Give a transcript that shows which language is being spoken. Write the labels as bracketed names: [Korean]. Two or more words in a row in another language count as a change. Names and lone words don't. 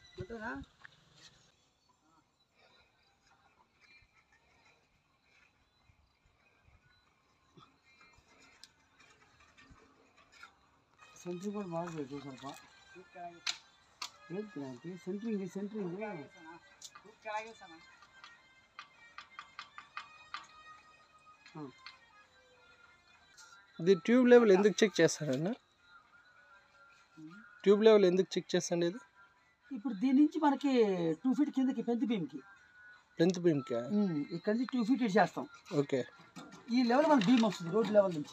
[Kannada] ಸೆಂಟ್ರಿಂಗ್ ಕೂಡ ಮಾಡಬೇಕು ಸ್ವಲ್ಪ ಹೇಳ್ತೀನಿ ಆಂಟಿ ಸೆಂಟ್ರಿಂಗ್ ಹಾಂ [Telugu] ఇది ట్యూబ్ లెవెల్ ఎందుకు చెక్ చేస్తారన్న? ట్యూబ్ లెవెల్ ఎందుకు చెక్ చేస్తాండి ఇది? ఇప్పుడు దీని నుంచి మనకి 2 ఫీట్ కిందకి పెంత్ బీమ్కి ఇక్కడ నుంచి 2 ఫీట్ చేస్తాం. ఓకే. ఈ లెవెల్ మన బీమ్ వస్తుంది రోడ్ లెవెల్ నుంచి.